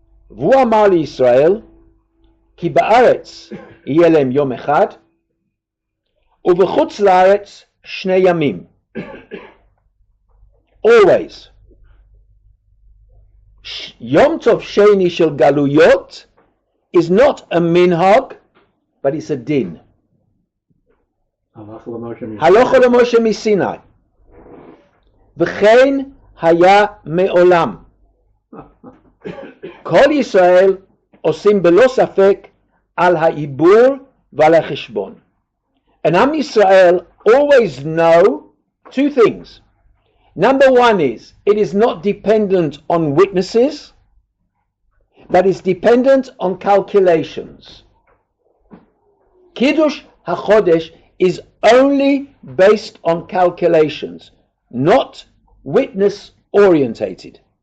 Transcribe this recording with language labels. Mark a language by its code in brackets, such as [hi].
[he] V'hu amar liYisrael כי בארץ יהיה להם יום אחד, ובחוץ לארץ 2 ימים. [en] Always. [he] יום טוב שני של גלויות [en] is not a minhag, but it's a din. [he] הלכו למשה מסיני. וכן היה מעולם. כל ישראל עושים בלא ספק על העיבור ועל החשבון. [en] And Am Yisrael always know 2 things. Number 1 is, it is not dependent on witnesses, but is dependent on calculations. Kiddush HaChodesh is only based on calculations, not witness orientated.